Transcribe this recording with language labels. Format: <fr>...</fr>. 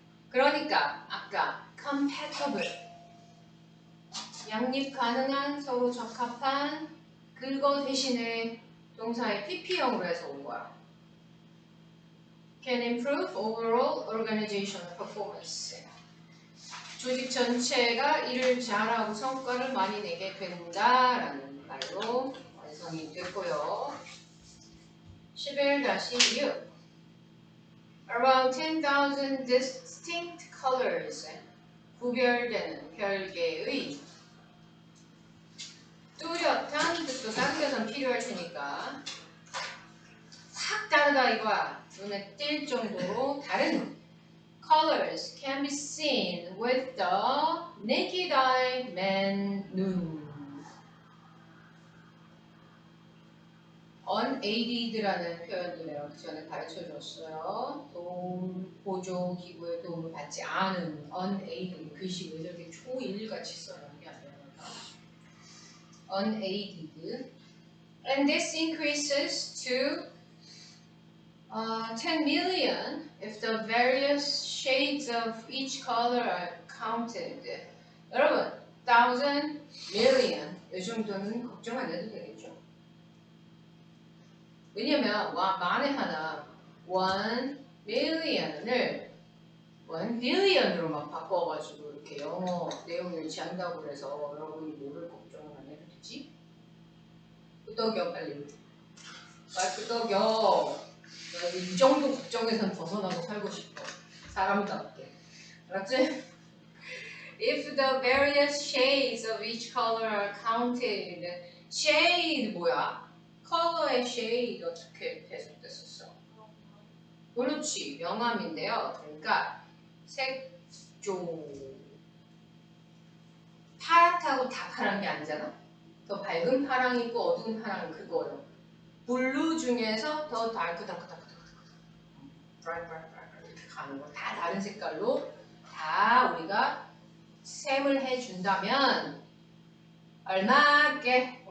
<ko>그러니까 아까 compatible 양립 가능한 서로 적합한 그거 대신에 동사의 PP형으로 해서 온 거야.</ko> <en>Can improve overall organizational performance.</en> <ko>조직 전체가 일을 잘하고 성과를 많이 내게 된다라는 말로 완성이 됐고요. 11-6</ko> <en>Around 10,000 distinct colors</en> <ko>구별되는 별개의 뚜렷한 뜻도 쌍겨선 필요할 테니까 확 다르다 이거야. 눈에 띌 정도로 다른</ko> <en>colors can be seen with the naked eye man</en> <ko>눈. unaided라는 표현도 내가 그 전에 가르쳐줬어요. 보조 기구의 도움을 받지 않은</ko> <en>unaided</en> <ko>글씨 왜 저렇게 초일같이 써놓은 게 아니라</ko> <en>unaided and this increases to 10 million if the various shades of each color are counted.</en> <ko>여러분, 1,000, million 이 정도는 걱정 안 해도 되겠죠? 왜냐면 만에 하나 1 million을 1 billion으로 막 바꿔가지고 이렇게 영어 내용을 일치한다고 그래서 여러분이 뭐를 걱정을 안 해도 되지? 끄덕여 빨리. 끄덕여. 이 정도 걱정에선 벗어나고 살고 싶어. 사람답게. 알았지?</ko> <en>If the various shades of each color are counted.</en> <ko>shade 뭐야? 컬러의 shade 어떻게 해석됐었어? 그렇지. 명암인데요. 그러니까 색조 파랗다고 다 파란 게 아니잖아? 더 밝은 파랑 있고 어두운 파랑 그거요. 블루 중에서 더 다크다크다크다크 이렇게 가는 거 다 다른 색깔로 다 우리가 셈을 해준다면 얼마게?</ko>